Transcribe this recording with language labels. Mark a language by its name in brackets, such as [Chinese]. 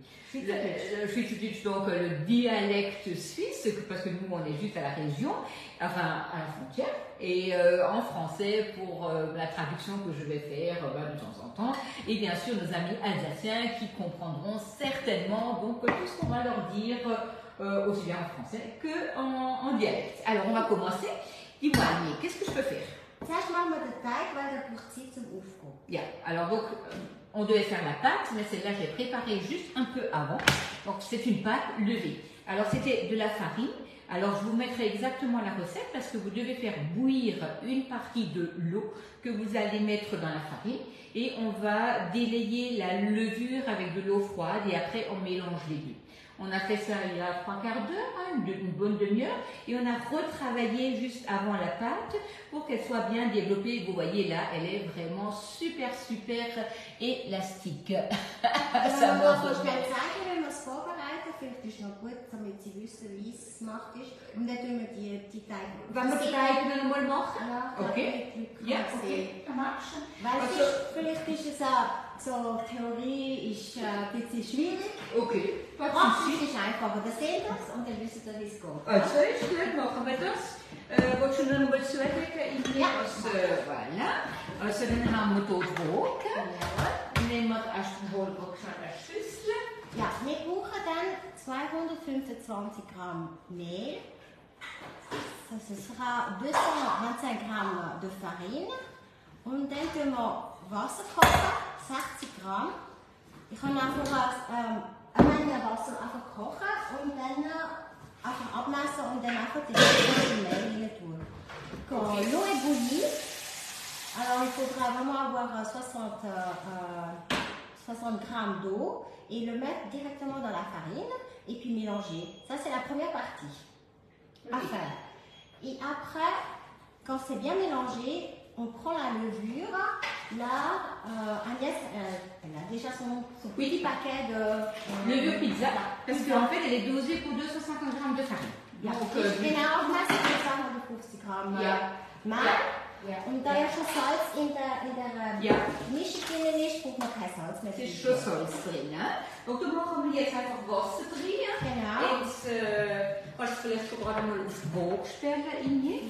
[French] Schweizerdeutsch, donc le dialecte suisse, parce que nous on est juste à la région, enfin à la frontière, et en français pour la traduction que je vais faire de temps en temps, et bien sûr nos amis alsaciens qui comprendront certainement donc tout ce qu'on va leur dire aussi bien en français qu'en dialecte. Alors on va commencer. Dis-moi Annie, qu'est-ce que je peux faire? [German] Zuerst machen wir den Teig, weil der braucht Zeit zum Aufgehen. [French] Bien, alors donc on devait faire la pâte, mais celle-là j'ai préparée juste un peu avant. Donc c'est une pâte levée. Alors c'était de la farine. Alors je vous mettrai exactement la recette parce que vous devez faire bouillir une partie de l'eau que vous allez mettre dans la farine et on va délayer la levure avec de l'eau froide et après on mélange les deux. On a fait ça il y a 3/4 d'heure, une bonne demi-heure, et on a retravaillé juste avant la pâte pour qu'elle soit bien développée. Vous voyez là, elle est vraiment super élastique. Ça me [German] kannst du schnell zeigen, wenn wir es vorbereiten? Vielleicht ist es noch gut, damit Sie wissen, wie es gemacht ist. Und dann tun wir die Teige. Wollen wir die Teige dann mal machen? Ja, okay. Ja, okay. Weil vielleicht ist es auch so, Theorie ist ein bisschen schwierig. Okay. Praktisch ist einfacher. Das sehen wir und dann wissen Sie, wie es geht. Also ist gut, machen wir das. Willst du noch mal zulegen? Ja. [French] Voilà. [German] Also dann haben wir hier Brot. Nehmen wir erst mal eine Schüssel. Ja, wir brauchen dann 225 Gramm Mehl. [French] Ce sera 225 Gramm de farine. [German] Und dann tun wir Wasser kochen, 60 Gramm. Ich kann einfach eine Menge Wasser einfach kochen und dann einfach abmessen und dann einfach die Mehl rein tun. [French] Quand l'eau est bouillie, alors il faudra vraiment avoir 60 grammes d'eau et le mettre directement dans la farine et puis mélanger. Ça c'est la première partie à faire. Et après, quand c'est bien mélangé, on prend la levure. Là, Agnès, elle a déjà son petit paquet de levure pizza. Parce qu'en fait, elle est dosée pour 250 grammes de farine. [German] Ja, ich bin auch meistens 250 Gramm Mehl. Ja. Und da ja schon Salz in der Mischung drin ist, braucht man kein Salz mehr. Es ist schon Salz drin. [French] Donc, [German] da machen wir jetzt einfach Wasser drin. Genau. Jetzt kannst du vielleicht schon gerade mal auf die Waage stellen, Inge.